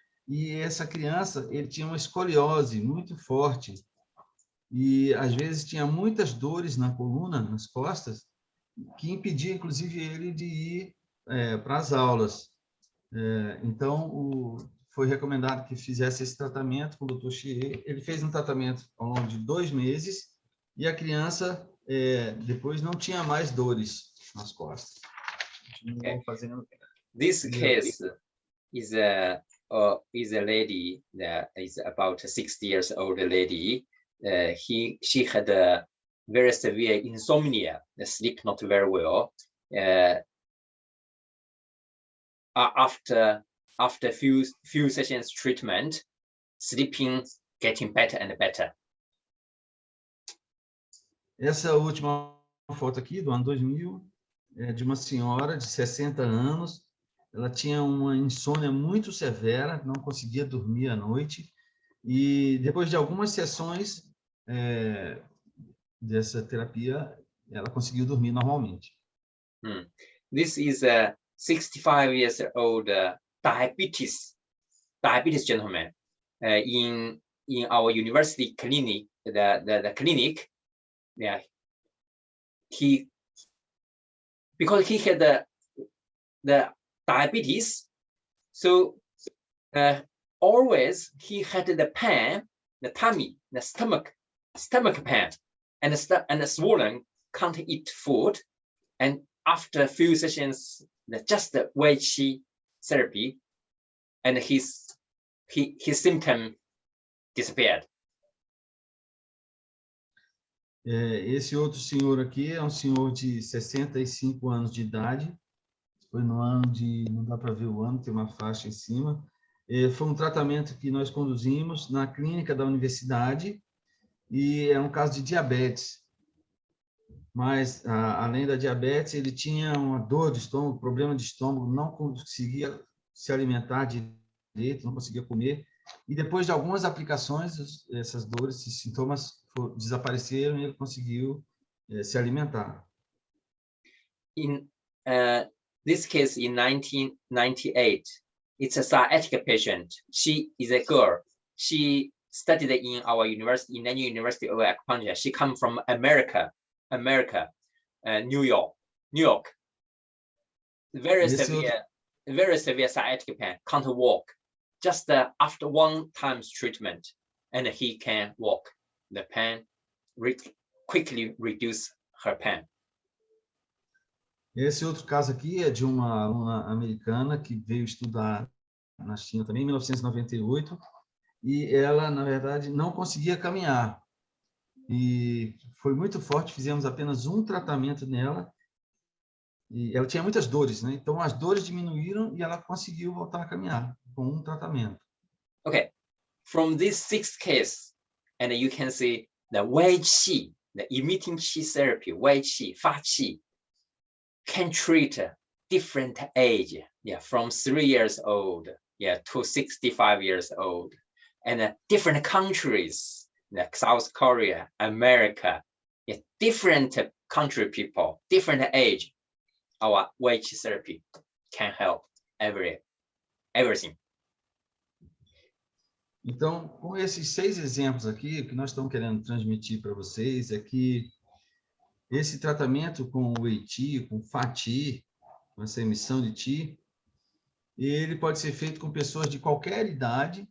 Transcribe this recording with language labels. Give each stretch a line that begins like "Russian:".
Portuguese: E essa criança, ele tinha uma escoliose muito forte e às vezes tinha muitas dores na coluna, nas costas, que impedia, inclusive, ele de ir para as aulas. Então, foi recomendado que fizesse esse tratamento com o Dr.Xie. Ele fez um tratamento ao longo de 2 meses e a criança depois não tinha mais dores nas costas. Continuou fazendo.
English: This case is a lady that is about a 60 years old lady. She had a very severe insomnia, sleep not very well. After few sessions treatment, sleeping getting better and better.
Portuguese: Essa última foto aqui, do ano 2000, é de uma senhora de 60 anos. Ela tinha uma insônia muito severa, não conseguia dormir à noite. E depois de algumas sessões dessa terapia, ela conseguiu dormir normalmente.
English: This is a 65 years old diabetes gentleman in our university clinic, the clinic. Yeah, because he had the diabetes, so always he had the pain, the tummy, the stomach pain, and the swollen, can't eat food. And after a few sessions, just the Wei Qi therapy, and his symptom disappeared.
Portuguese: Esse outro senhor aqui é um senhor de 65 anos de idade. Foi no ano de, não dá para ver o ano, tem uma faixa em cima. Foi um tratamento que nós conduzimos na clínica da universidade e é um caso de diabetes. Mas, além da diabetes, ele tinha uma dor de estômago, problema de estômago, não conseguia se alimentar direito, não conseguia comer. E depois de algumas aplicações, essas dores, esses sintomas desapareceram e ele conseguiu se alimentar.
English: In this case, in 1998, it's a sciatic patient. She is a girl. She studied in our university, in the University of Acupuncture. She come from America, New York. Very severe sciatic pain. Can't walk. Just after one time's treatment, and he can walk. The pain quickly reduce her pain.
Portuguese: Esse outro caso aqui é de uma aluna americana que veio estudar na China também, em 1998, e ela, na verdade, não conseguia caminhar. E foi muito forte, fizemos apenas um tratamento nela, e ela tinha muitas dores, né? Então as dores diminuíram e ela conseguiu voltar a caminhar com um tratamento.
English: Okay, from this 6 case, and you can see the Wei Qi, the emitting Qi therapy, Wei Qi, Faqi, can treat different age, from 3 years old, to 65 years old, and different countries, like South Korea, America, different country people, different age. Our Wei Qi therapy can help everything.
Portuguese: Então, com esses 6 exemplos aqui, o que nós estamos querendo transmitir para vocês é que esse tratamento com o Wei Qi, com Faqi, com essa emissão de Qi, ele pode ser feito com pessoas de qualquer idade.